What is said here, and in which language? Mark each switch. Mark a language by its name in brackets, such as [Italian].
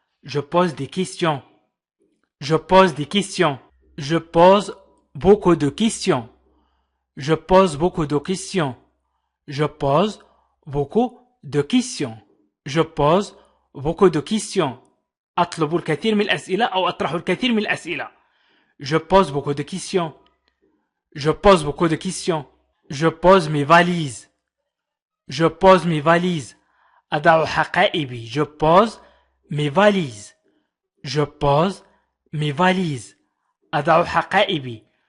[French] Je pose des questions. Je pose des questions. Je pose beaucoup de questions. Je pose beaucoup de questions. Je pose beaucoup de questions. Je pose beaucoup de questions. [Arabic] أطلب الكثير من الأسئلة أو أطرح الكثير من الأسئلة. [French] Je pose beaucoup de questions. Je pose beaucoup de questions. Je pose mes valises. Je pose mes valises. [Arabic] أضع حقائبي. [French] Je pose mes valises. Je pose mes valises. [Arabic] أضع حقائبي.